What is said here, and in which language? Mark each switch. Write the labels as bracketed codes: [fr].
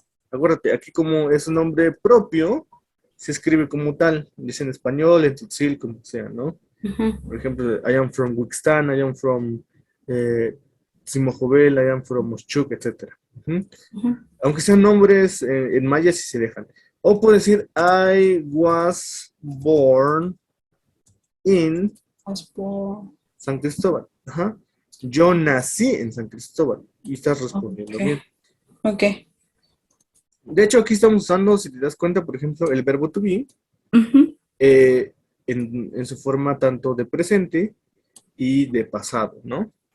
[es] Acuérdate, aquí como es un nombre propio, se escribe como tal. Dice en español, en tutsil, como sea, ¿no? Ujú, Por ejemplo, [en] I am from Wixtan, I am from Simojovel, I am from Moschuk, etc. Ujú. ujú. [es] Aunque sean nombres en maya, sí se dejan. O puedo decir [en] I was born in Was born. San Cristóbal. Ajá. [es] Yo nací en San Cristóbal. Y estás respondiendo [en] Okay. [es] bien. [en] Okay. [es] De hecho, aquí estamos usando, si te das cuenta, por ejemplo, el verbo to be Ujú. en su forma tanto de presente y de pasado, ¿no?